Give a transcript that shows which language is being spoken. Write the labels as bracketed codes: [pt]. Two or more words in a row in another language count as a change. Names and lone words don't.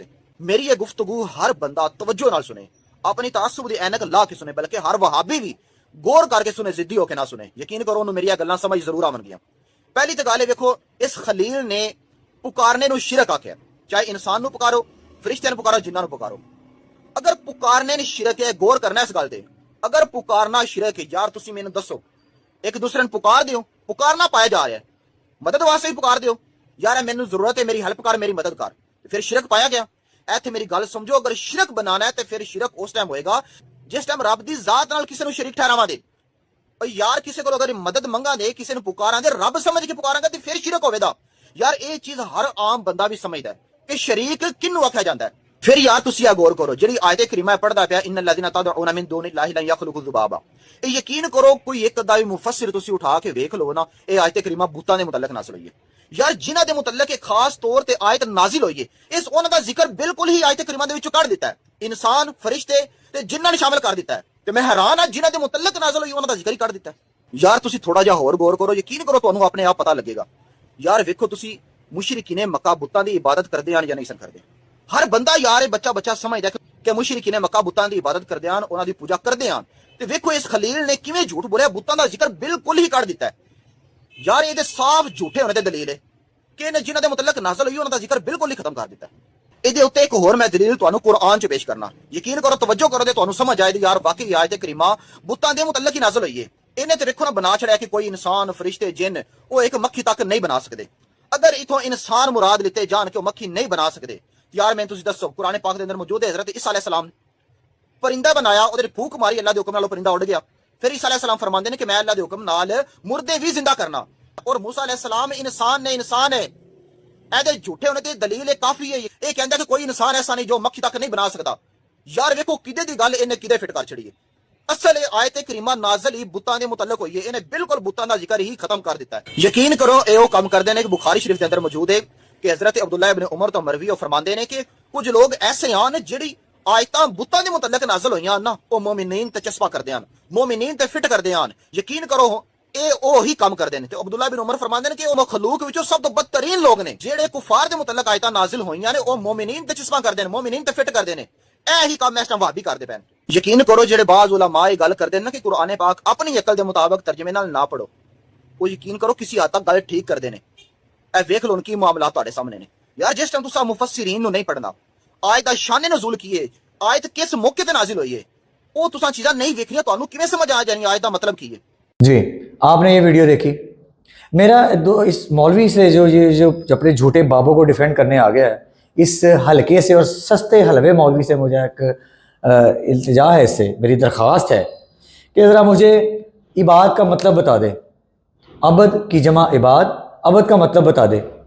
[pa] میری یہ گفتگو ہر بندہ توجہ نال سنے، اپنی تعصب دی اینک لا کے سنے، بلکہ ہر وہابی بھی غور کر کے سنے، ضدی ہو کے نہ سنے۔ یقین کرو انہوں میری گلاں سمجھ ضرور آون گیاں۔ پہلی تو گل ہے، ویکھو اس خلیل نے پکارنے نو شرک آکھیا، چاہے انسان نو پکارو، فرشتے نو پکارو، جنہاں نو پکارو۔ اگر پکارنے نے شرک ہے، غور کرنا اس گل تے، اگر پکارنا شرک ہے، یار تسی مینوں دسو ایک دوسرے نو پکار دیو، پکارنا پایا جا رہا ہے، مدد واسطے ہی پکار دیو، یار مینوں ضرورت ہے، میری ہیلپ کر، میری مدد کر، پھر شرک پایا گیا۔ ایتھے میری گل سمجھو، اگر شرک بنانا ہے تے پھر شرک اس ٹائم ہوئے گا جس ٹائم رب دی ذات نال کسی نو شریک ٹھہراواں دے، اور یار کسی کو اگر مدد منگا دے، کسی نو پکاراں دے، رب سمجھ کے پکاراں گا تے پھر شرک ہوے گا۔ یار اے چیز ہر عام بندہ بھی سمجھدا ہے کہ شریک کنوں آکھیا جاندا ہے۔ پھر یار تسی غور کرو، جڑی آیت کریمہ پڑھدا پیا، [ar] ان الذین تدعون من دون اللہ لن یخلقوا ذبابا، [pa] اے یقین کرو کوئی ایک ادا مفسر تسی اٹھا کے ویکھ لو نا، اے آیت کریمہ بتاں دے متعلق نازل ہوئی ہے۔ یار جنہاں دے متعلق ایک خاص طور تے آیت نازل ہوئی ہے، اس انہاں دا ذکر بالکل ہی آیت کریمہ دے وچوں کڈ دیتا ہے، انسان، فرشتے تے جنہاں نے شامل کر دیتا ہے، تے میں حیران ہاں جنہاں دے متعلق نازل ہوئی انہاں دا ذکر ہی کر دیتا ہے۔ یار تسی تھوڑا جہا ہور غور کرو، یقین کرو تانوں اپنے آپ پتہ لگے گا۔ یار ویکھو تسی مشرکین مکہ بتاں دی عبادت کردے ہن یا نہیں سن کردے؟ ہر بندہ یار بچہ بچہ سمجھدا ہے کہ مشرکین مکہ بتاں دی عبادت کردے ہن، انہاں دی پوجا کردے ہن، تے ویکھو اس خلیل نے کیویں جھوٹ بولیا، بتاں دا ذکر بالکل ہی کر دیتا ہے۔ یار یہ صاف جھوٹے ہونے تے دلیل ہے کہ جنہاں دے متعلق نازل ہوئی انہاں دا ذکر بالکل ہی ختم کر دیتا ہے۔ یہ اتنے ایک ہور میں دلیل تانوں قرآن چ پیش کرنا، یقین کرو توجہ کرو تے تانوں سمجھ آئے گی، یار واقعی آیت کریمہ بتاں دے متعلق ہی نازل ہوئی ہے۔ انہیں تو ویکھو نا بنا چھڑیا کہ کوئی انسان، فرشتے، جن وہ ایک مکھی تک نہیں بنا سکتے۔ اگر اتوں انسان مراد لیتے جان کہ وہ مکھی نہیں بنا سکتے، یار میں تسی دسو قرآن پاک دے اندر موجود ہے حضرت عیسیٰ [ar] علیہ السلام [pa] پرندہ بنایا، وہ پھونک ماری، اللہ دے حکم نال پرندہ اڑ گیا۔ پھر عیسیٰ [ar] علیہ السلام [pa] فرماندے نے کہ میں اللہ دے حکم نال مردے بھی زندہ کرنا، اور موسیٰ علیہ السلام انسان نے، انسان ہے۔ ایدے جھوٹے ہونے تے دلیل کافی ہے، یہ کہندا کہ کوئی انسان ایسا نہیں جو مکھی تک نہیں بنا سکتا۔ یار ویکھو کدے دی گل انہیں کدے فٹ کر چھڑی ہے۔ اصل آیت کریمہ نازل ہی بتاں دے متعلق ہوئی ہے، انہیں بالکل بتاں دا ذکر ہی ختم کر دیتا ہے۔ یقین کرو اے او کم کردے نے کہ بخاری شریف دے اندر موجود ہے کہ حضرت عبداللہ ابن عمر تو مروی فرماندے نے کہ کچھ لوگ ایسے ہیں جڑی آیتاں بتاں دے متعلق نازل ہوئیاں نا، او مومنین تے چسپا کردے ہیں، مومنین تے فٹ کردے ہیں۔ یقین کرو اے او ہی کام کردے نے۔ تے عبداللہ بن عمر فرماندے نے کہ او مخلوق وچوں سب تو بدترین لوگ نے جڑے کفار دے متعلق آیتاں نازل ہوئیاں نے، او مومنین تے چسپا کردے نے، مومنین تے فٹ کردے نے۔ اے ہی کام اس ٹائم وہابی کردے پین۔ یقین کرو جڑے بعض علماء گل کردے نا کہ قرآن پاک اپنی عقل دے مطابق ترجمے نال نہ پڑھو، وہ یقین کرو کسی حد تک گل ٹھیک کردے نے۔ اے ویکھ لو ان کی معاملات تہاڈے سامنے نے۔ یار جس ٹائم تساں مفسرین نو نہیں پڑھنا، آیت دا شان نزول کیے، آیت کس موقع تے نازل ہوئی ہے، او تساں چیزاں نہیں ویکھنیاں، تانوں کیویں سمجھ آ جانی آیت دا مطلب کی ہے؟ [ur] جی آپ نے یہ ویڈیو دیکھی، میرا اس مولوی سے جو اپنے جھوٹے بابوں کو ڈیفینڈ کرنے آ گیا ہے، اس ہلکے سے اور سستے حلوے مولوی سے مجھے ایک التجا ہے، اس سے میری درخواست ہے کہ ذرا مجھے عباد کا مطلب بتا دے، عبد کی جمع عباد، عبد کا مطلب بتا دے۔